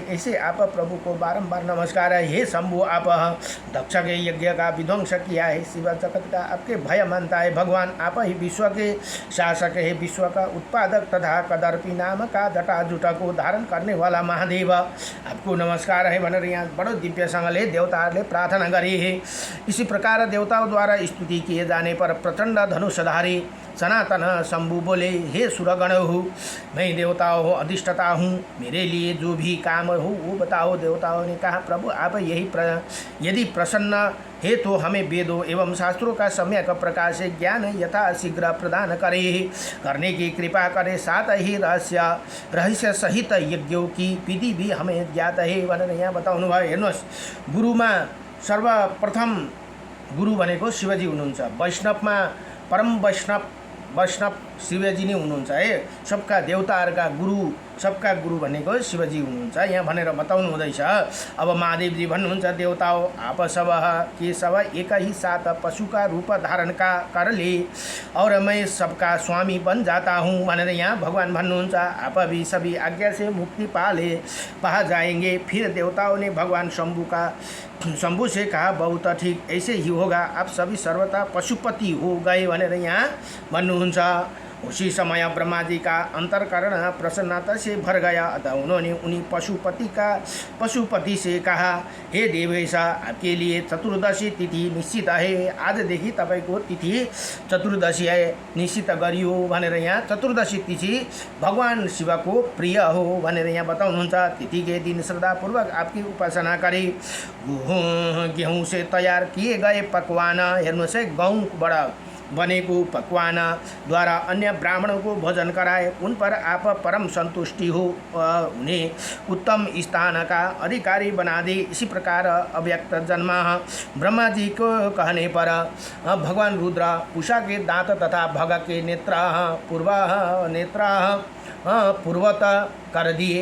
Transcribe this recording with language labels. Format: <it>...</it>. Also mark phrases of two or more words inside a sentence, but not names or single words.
<hi>ऐसे आप प्रभु को बारंबार नमस्कार है। हे शंभु, आप दक्ष के यज्ञ का विध्वंस किया है। शिव जगत का आपके भय मानता है। भगवान, आप ही विश्व के शासक है। विश्व का उत्पादक तथा कदर्पी नाम का जटाजुटा को धारण करने वाला महादेव, आपको नमस्कार है</hi> <ne>भनेर यहाँ बडो दिव्यसँगले देवताहरूले प्रार्थना गरे है।</ne> <hi>इसी प्रकार देवताओं द्वारा स्तुति किए जाने पर प्रचंड धनुषधारी सनातन शंभु बोले, हे सुरगण हो, मैं देवताओं हो अधिष्ठता हूँ, मेरे लिए जो भी काम हो वो बताओ। देवताओं ने कहा, प्रभु, आप यदि प्रसन्न है तो हमें वेदों एवं शास्त्रों का सम्यक प्रकार से ज्ञान यथा शीघ्र प्रदान करने की कृपा करें। साथ ही रहस्य सहित यज्ञों की विधि भी हमें ज्ञात है</hi> <ne>भनेर यहाँ बताउनु भयो। हेर्नुहोस्, गुरुमा सर्वप्रथम गुरु भनेको शिवजी हुनुहुन्छ। वैष्णवमा परम वैष्णव शिवजी नै हुनुहुन्छ है। सबका देवताहरूका गुरु सबका गुरु भनेको शिवजी हुनुहुन्छ यहाँ भनेर बताउनु हुँदैछ। अब महादेवजी भन्नुहुन्छ</ne> <hi>देवता हो आप सब के सब एक ही साथ पशु का रूप धारण का कर ले और मैं सबका स्वामी बन जाता हूँ</hi> <ne>भनेर यहाँ भगवान भन्नुहुन्छ।</ne> <hi>आप भी सभी आज्ञा से मुक्ति पा जाएंगे। फिर देवताओं ने भगवान शंभु से कहा बहुत ठीक ऐसे ही होगा, आप सभी सर्वथा पशुपति हो गए</hi> <ne>भनेर यहाँ भन्नुहुन्छ।</ne> <hi>उसी समय ब्रह्मा जी का अंतरकरण प्रसन्नता से भर गया अतः उन्होंने उन्हीं पशुपति से कहा, हे देवेश आपके लिए चतुर्दशी तिथि निश्चित है,</hi> <ne>आजदेखि तपाईँको तिथि चतुर्दशी है निश्चित गरियो भनेर यहाँ चतुर्दशी तिथि भगवान शिव को प्रिय हो भनेर यहाँ बताउनुहुन्छ।</ne> <hi>तिथि के दिन श्रद्धापूर्वक आपकी उपासना करें। गेहूँ से तैयार किए गए पकवान</hi> <ne>हेर्नुहोस् है, गहुँबाट बनेको पकवान</ne> <hi>द्वारा अन्य ब्राह्मणों को भोजन कराए, उन पर आप परम संतुष्टि हुने उत्तम स्थान का अधिकारी बना दे। इसी प्रकार अव्यक्त जन्म ब्रह्मा जी को कहने पर भगवान रुद्र उषा के दांत तथा भग के नेत्र पूर्वत कर दिए।</hi>